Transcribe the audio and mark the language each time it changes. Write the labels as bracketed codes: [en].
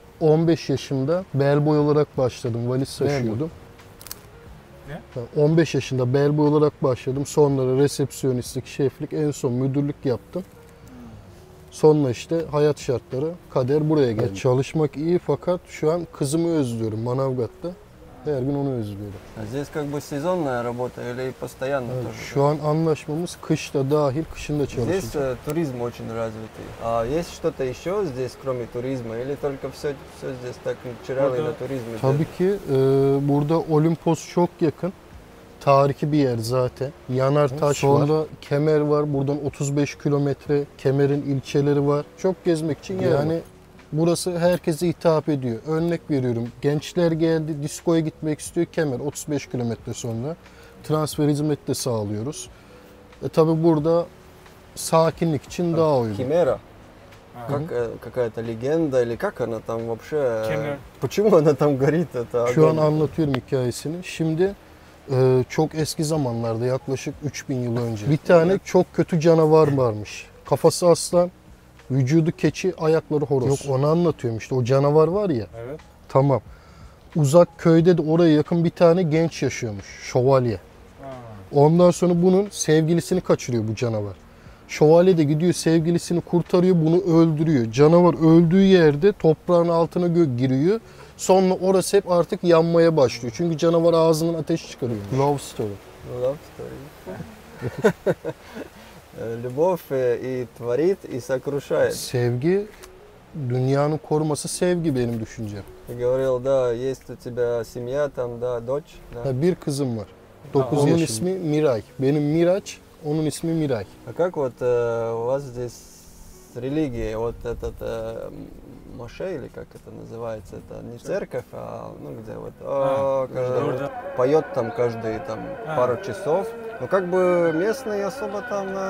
[tr] 15 yaşında bellboy olarak başladım. Valiz taşıyordum. Ne? 15 yaşında bellboy olarak başladım. Sonra resepsiyonistlik, şeflik, en son müdürlük yaptım. Sonra işte hayat şartları, kader buraya geldi. Çalışmak iyi fakat şu an kızımı özlüyorum Manavgat'ta. Her gün onu özlüyorum. [ru] Здесь как бы сезонная работа или постоянно тоже? [tr] Şu an anlaşmamız kışta dahil, kışında çalışacağız. [ru] Здесь туризм очень развитый. А есть что-то еще здесь, кроме туризма? Или только все здесь так чирали на туризме? [tr] Tabii ki burada Olimpos çok yakın. Tarihi bir yer zaten. Yanartaş var. Sonra Kemer var. Buradan 35 kilometre Kemer'in ilçeleri var. Çok gezmek için yani burası herkese hitap ediyor. Örnek veriyorum. Gençler geldi, diskoya gitmek istiyor. Kemer 35 kilometre sonra. Transfer hizmet de sağlıyoruz. Tabii burada sakinlik için daha uygun. [ru] Кемера? Какая-то легенда или как она там вообще? Почему она там горит? [tr] Şu an anlatıyorum hikayesini. Şimdi çok eski zamanlarda yaklaşık 3000 yıl önce bir tane çok kötü canavar varmış. Kafası aslan, vücudu keçi, ayakları horoz. Yok onu anlatıyorum işte o canavar var ya. Evet. Tamam. Uzak köyde de oraya yakın bir tane genç yaşıyormuş. Şövalye. Ondan sonra bunun sevgilisini kaçırıyor bu canavar. Şövalye de gidiyor sevgilisini kurtarıyor, bunu öldürüyor. Canavar öldüğü yerde toprağın altına giriyor. Sonra orası hep artık yanmaya başlıyor. Çünkü canavar ağzından ateş çıkarıyor. [en] Love story. Love story. [ru] Любовь и творит, и сокрушает. [tr] Sevgi dünyanın koruması sevgi benim düşüncem. [ru] Ты говорил, да, есть у тебя семья, там, да, дочь, да. [tr] Ha, bir kızım var. 9 onun yaşında. ismi Miray. Benim Miraç, onun ismi Miray. [ru] А как вот у вас здесь с религией, вот этот мошей, или как это называется, это не церковь, а ну где вот каждый поет там каждые там пару часов. Ну как бы местные особо там